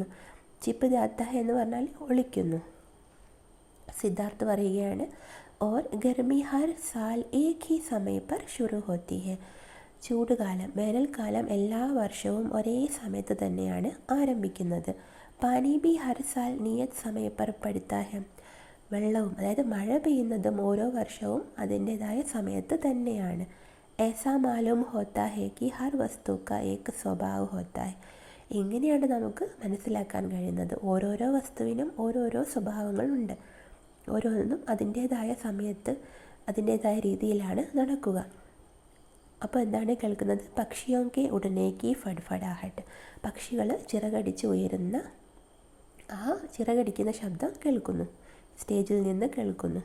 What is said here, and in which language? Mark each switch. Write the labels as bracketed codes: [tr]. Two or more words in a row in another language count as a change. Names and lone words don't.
[hi] छिप जाता है [ml] എന്ന് പറഞ്ഞാൽ ഒളിക്കുന്നു. സിദ്ധാർത്ഥ് പറയുകയാണ്, [hi] और गर्मी हर साल एक ही समय पर शुरू होती है. [ml] ചൂടുകാലം, വേനൽക്കാലം എല്ലാ വർഷവും ഒരേ സമയത്ത് തന്നെയാണ് ആരംഭിക്കുന്നത്. [hi] पानी भी हर साल नियत समय पर पड़ता है. [ml] വെള്ളവും, അതായത് മഴ പെയ്യുന്നതും ഓരോ വർഷവും അതിൻ്റേതായ സമയത്ത് തന്നെയാണ്. [hi] ऐसा मालूम होता है कि हर वस्तु का एक स्वभाव होता है. [ml] ഇങ്ങനെയാണ് നമുക്ക് മനസ്സിലാക്കാൻ കഴിയുന്നത്, ഓരോരോ വസ്തുവിനും ഓരോരോ സ്വഭാവങ്ങളുണ്ട്, ഓരോന്നും അതിൻ്റേതായ സമയത്ത് അതിൻ്റേതായ രീതിയിലാണ് നടക്കുക. അപ്പോൾ എന്താണ് കേൾക്കുന്നത്? [hi] पक्षियों के उड़ने की फड़फड़ाहट, [ml] പക്ഷികൾ ചിറകടിച്ച് ഉയരുന്ന ആ ചിറകടിക്കുന്ന ശബ്ദം കേൾക്കുന്നു, സ്റ്റേജിൽ നിന്ന് കേൾക്കുന്നു.